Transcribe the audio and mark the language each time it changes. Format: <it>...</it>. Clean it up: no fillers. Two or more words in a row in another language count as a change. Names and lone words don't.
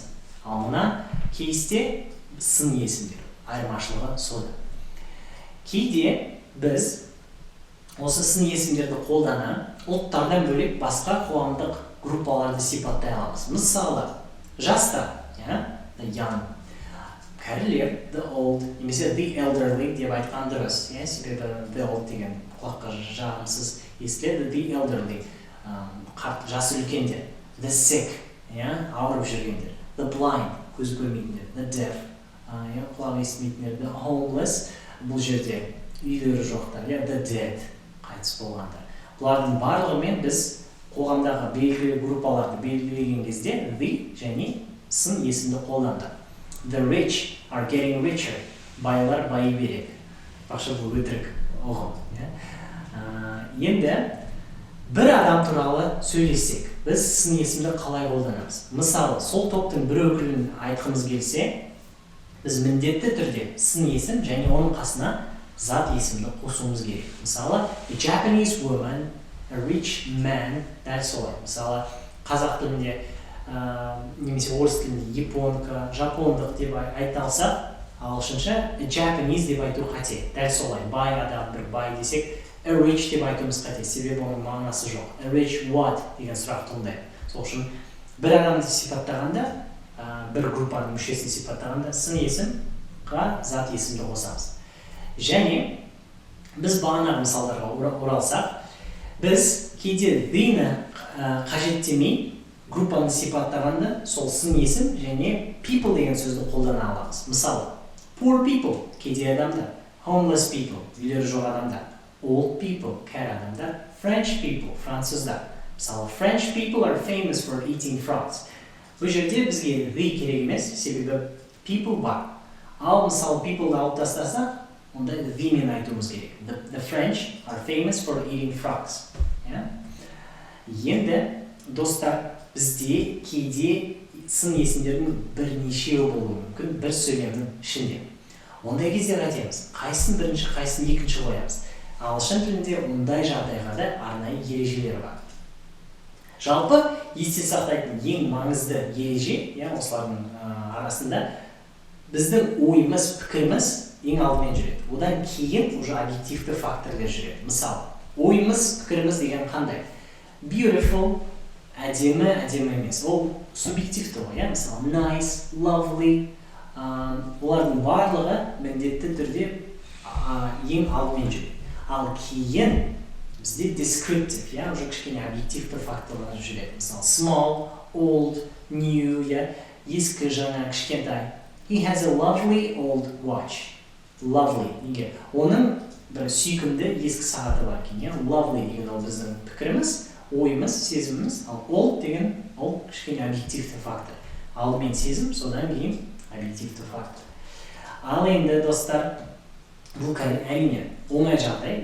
<kk>Ал мына кейсте сын есімдер. Айырмашылығы сода. Кейде біз осы сын есімдерді қолдана ұлттардан бөлек басқа қоғамдық группаларды сипаттай аламыз. Мысалы, жастар,</kk> <en>the young, кәрілер, the old, немесе the elderly</en> <kk>деп айтқан дұрыс. Себебі</kk> <en>the old</en> <kk>деген құлаққа жағымсыз естіледі.</kk> <en>The elderly,</en> <kk>жасы үлкендер.</kk> <en>The sick,</en> <kk>ауырып жүргендер.</kk> <en>The blind,</en> <kk>көз көрмейтіндер.</kk> <en>The deaf,</en> <kk>құлақ естімейтіндер.</kk> <en>The homeless,</en> <kk>бұл жерде үйлері жоқтар.</kk> <en>The dead,</en> <kk>қайтыс болғандар. Бұлардың барлығымен біз қоғамдағы белгілі группаларды белгілеген кезде the және сын есімді қолданды.</kk> <en>The rich are getting richer.</en> <kk>Байлар байи береді. Бақша бұл өтірік ұғым. Енді бір адам туралы сөйлесек, біз сын есімді қалай қолданамыз? Мысалы, сол топтың бір өкілін айтқымыз келсе, біз міндетті түрде сын есім және оның қасына зат есімді қосуымыз керек. Мысалы,</kk> <en>a Japanese woman, a rich man,</en> <kk>дәл солай. Мысалы, қазақ тілінде немесе орыс тілінде японка, жапондық деп айталса, ағылшынша Japanese деп айту қате. Дәл солай, бай адам, бір бай десек,</kk> <en>a rich</en> <kk>деп айтуымыз қате, себебі оның мағынасы жоқ.</kk> <en>A rich what</en> <kk>деген сұрақ туындайды. Сол үшін бір адамды сипаттағанда, бір группаның мүшесін сипаттағанда, сын есімға зат есімді қосамыз. Және біз бағанағы мысалдарға оралсақ, біз кейде the-ні қажеттемей группаны сипаттағанда сол сын есім және people деген сөзді қолдана аламыз. Мысалы,</kk> <en>poor people,</en> <kk>кедей адамдар,</kk> <en>homeless people,</en> <kk>үйлері жоқ адамдар,</kk> <en>old people,</en> <kk>кәрі адамдар,</kk> <en>French people,</en> <kk>француздар. Мысалы,</kk> <en>French people are famous for eating frogs.</en> <kk>Бұл жерде бізге the керек емес, себебі people бар. Ал мысалы people-ды алып тастасақ, онда the-мен айтуымыз керек.</kk> <en>The French are famous for eating frogs.</en> <kk>Енді, достар, бізде кейде сын есімдердің бірнешеуі болуы мүмкін бір сөйлемнің ішінде. Ондай кезде қайтеміз, қайсын бірінші, қайсын екінші қоямыз. Ағылшын тілінде ондай жағдайға да арнайы ережелер бар. Жалпы, есте сақтайтын ең маңызды ереже, осылардың арасында біздің ойымыз, пікіріміз ең алдымен жүреді. Одан кейін уже объективті факторлар жүреді. Мысалы, ойымыз, пікіріміз деген қандай? Beautiful, әдемі, әдемі емес. Ол субъективті ғой, мысалы,</kk> <en>nice, lovely.</en> <kk>Олардың барлығы міндетті түрде ең алдымен жүреді. Ал кейін бізде descriptive, уже кішкене объективті факторлар жүреді. Мысалы,</kk> <en>small, old, new,</en> <kk>ескі, жаңа, кішкентай.</kk> <en>He has a lovely old watch. Lovely.</en> <kk>Неге? Оның бір сүйкімді ескі сағаты бар екен. Lovely деген ол біздің пікіріміз, ойымыз, сезіміміз. Ал old деген ол кішкене объективті фактор. Алдымен сезім, содан кейін объективті фактор. Ал енді достар, бұл әрине оңай жағдай.</kk>